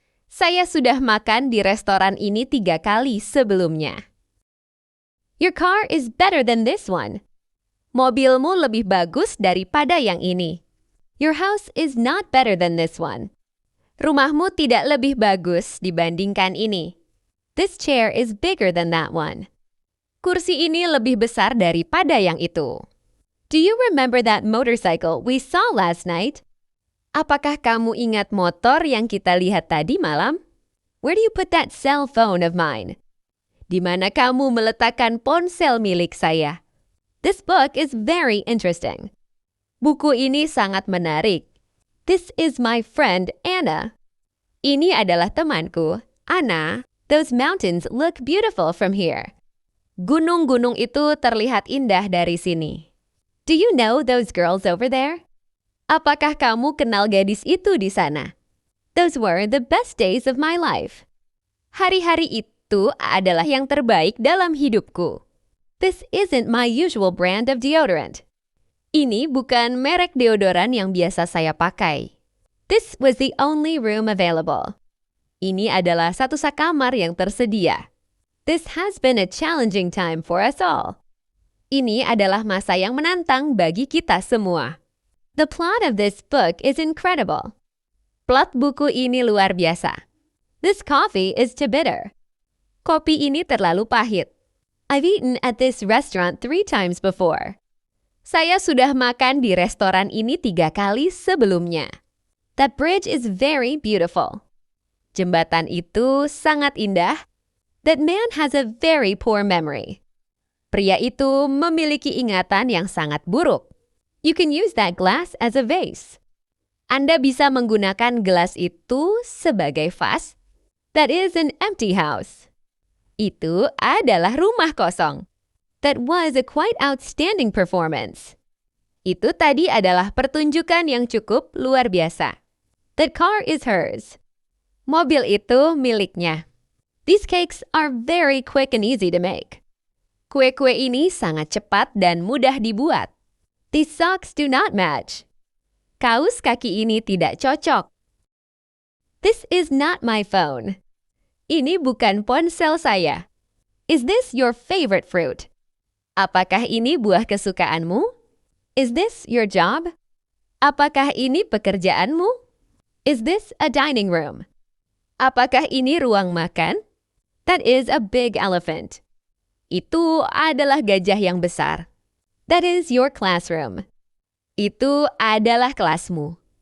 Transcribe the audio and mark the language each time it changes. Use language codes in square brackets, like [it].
[id] Saya sudah makan di restoran ini 3 kali sebelumnya. [en] Your car is better than this one. [id] Mobilmu lebih bagus daripada yang ini. [en] Your house is not better than this one. [id] Rumahmu tidak lebih bagus dibandingkan ini. [en] This chair is bigger than that one. [id] Kursi ini lebih besar daripada yang itu. [en] Do you remember that motorcycle we saw last night? [id] Apakah kamu ingat motor yang kita lihat tadi malam? [en] Where do you put that cell phone of mine? [id] Di mana kamu meletakkan ponsel milik saya? [en] This book is very interesting. [id] Buku ini sangat menarik. [en] This is my friend Anna. [id] Ini adalah temanku, Anna. [en] Those mountains look beautiful from here. [id] Gunung-gunung itu terlihat indah dari sini. [en] Do you know those girls over there? [id] Apakah kamu kenal gadis itu di sana? [en] Those were the best days of my life. [id] Hari-hari itu adalah yang terbaik dalam hidupku. [en] This isn't my usual brand of deodorant. [id] Ini bukan merek deodoran yang biasa saya pakai. [en] This was the only room available. [id] Ini adalah satu kamar yang tersedia. [en] This has been a challenging time for us all. [id] Ini adalah masa yang menantang bagi kita semua. [en] The plot of this book is incredible. [id] Plot buku ini luar biasa. [en] This coffee is too bitter. [id] Kopi ini terlalu pahit. [en] I've eaten at this restaurant 3 times before. [id] Saya sudah makan di restoran ini 3 kali sebelumnya. [en] That bridge is very beautiful. [id] Jembatan itu sangat indah. [en] That man has a very poor memory. [id] Pria itu memiliki ingatan yang sangat buruk. [en] You can use that glass as a vase. [id] Anda bisa menggunakan gelas itu sebagai vas. [en] That is an empty house. [id] Itu adalah rumah kosong. [en] That was a quite outstanding performance. [id] Itu tadi adalah pertunjukan yang cukup luar biasa. [en] That car is hers. [id] Mobil itu miliknya. [en] These cakes are very quick and easy to make. [id] Kue-kue ini sangat cepat dan mudah dibuat. [en] These socks do not match. [id] Kaus kaki ini tidak cocok. [en] This is not my phone. [id] Ini bukan ponsel saya. [en] Is this your favorite fruit? [id] Apakah ini buah kesukaanmu? [en] Is this your job? [id] Apakah ini pekerjaanmu? [en] Is this a dining room? [id] Apakah ini ruang makan? [en] That is a big elephant. [id] Itu adalah gajah yang besar. [en] That is your classroom. [id] Itu adalah kelasmu.